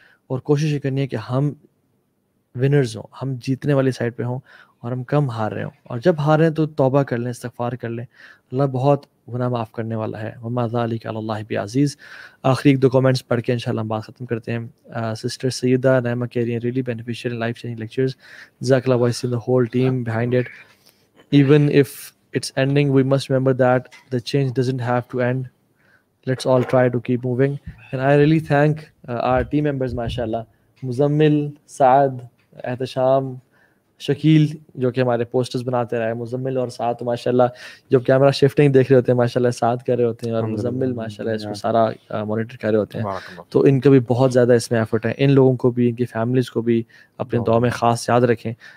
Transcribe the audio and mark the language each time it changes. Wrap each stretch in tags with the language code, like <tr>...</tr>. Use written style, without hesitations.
<ur>اور کوشش یہ کرنی ہے کہ ہم ونرز ہوں, ہم جیتنے والی سائڈ پہ ہوں اور ہم کم ہار رہے ہوں. اور جب ہار رہے ہیں تو توبہ کر لیں, استغفار کر لیں. اللہ بہت گناہ معاف کرنے والا ہے.</ur> <ar>وما ذلک علی اللہ بعزیز.</ar> <ur>آخری ایک دو کامنٹس پڑھ کے انشاءاللہ ہم بات ختم کرتے ہیں. سسٹر سیدہ نعمہ کہہ رہی ہیں</ur> <en>Really beneficial and life changing lectures. جزاک اللہ voice in the whole team behind it. Even if it's ending, we must remember that the change doesn't have to end. Let's all try to keep moving. And I really thank our team members, mashallah.</en> <ur>Muzammil, سعد, احتشام, شکیل جو کہ ہمارے posters بناتے رہے. مزمل اور سعد ماشاءاللہ جو camera shifting دیکھ رہے ہوتے ہیں ماشاءاللہ سعد کر رہے ہوتے ہیں, اور مزمل ماشاءاللہ اس کو سارا مانیٹر کر رہے ہوتے ہیں. تو ان کا بھی بہت زیادہ اس میں ایفرٹ ہے. ان لوگوں کو بھی, ان کی فیملیز کو بھی اپنے دعا میں خاص یاد رکھیں.</ur>